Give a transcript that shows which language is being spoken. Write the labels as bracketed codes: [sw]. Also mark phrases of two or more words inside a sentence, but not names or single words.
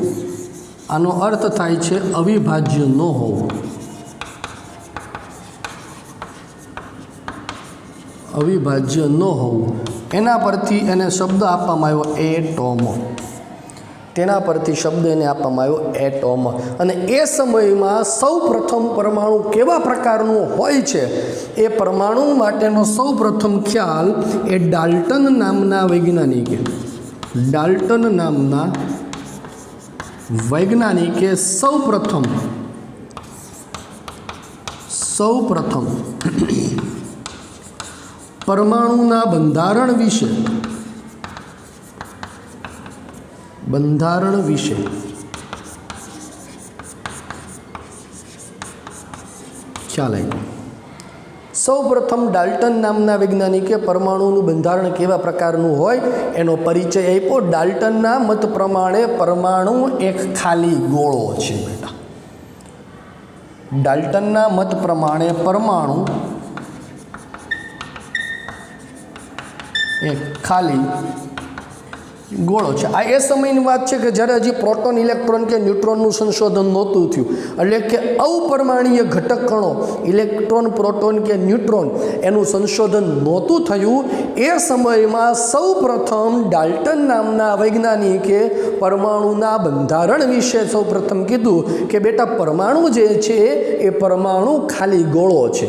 [gu] આનો અર્થ થાય છે અવિભાજ્ય ન હોવું, અવિભાજ્ય ન હોવું। એના પરથી એને શબ્દ આપવામાં આવ્યો એટોમ, તેના પરથી શબ્દ એને આપવામાં આવ્યો એટોમ। અને એ સમયમાં સૌ પ્રથમ પરમાણુ કેવા પ્રકારનો હોય છે એ પરમાણુ માટેનો સૌ પ્રથમ ખ્યાલ એ ડાલ્ટન નામના વૈજ્ઞાનિકે, ડાલ્ટન નામના વૈજ્ઞાનિકે સૌ પ્રથમ પરમાણુના બંધારણ વિષે ખ્યાલ આવ્યો। સૌ પ્રથમ ડાલ્ટન નામના વૈજ્ઞાનિકે પરમાણુનું બંધારણ કેવા પ્રકારનું હોય એનો પરિચય આપ્યો। ડાલ્ટનના મત પ્રમાણે પરમાણુ એક ખાલી ગોળો છે બેટા। ડાલ્ટનના મત પ્રમાણે પરમાણુ એક ખાલી ગોળો છે। આ એ સમયની વાત છે કે જ્યારે હજી પ્રોટોન ઇલેક્ટ્રોન કે ન્યુટ્રોનનું સંશોધન નહોતું થયું, એટલે કે અપરમાણુય ઘટક કણો ઇલેક્ટ્રોન પ્રોટોન કે ન્યુટ્રોન એનું સંશોધન નહોતું થયું। એ સમયમાં સૌ પ્રથમ ડાલ્ટન નામના વૈજ્ઞાનિકે પરમાણુના બંધારણ વિશે સૌ પ્રથમ કીધું કે બેટા પરમાણુ જે છે એ પરમાણુ ખાલી ગોળો છે।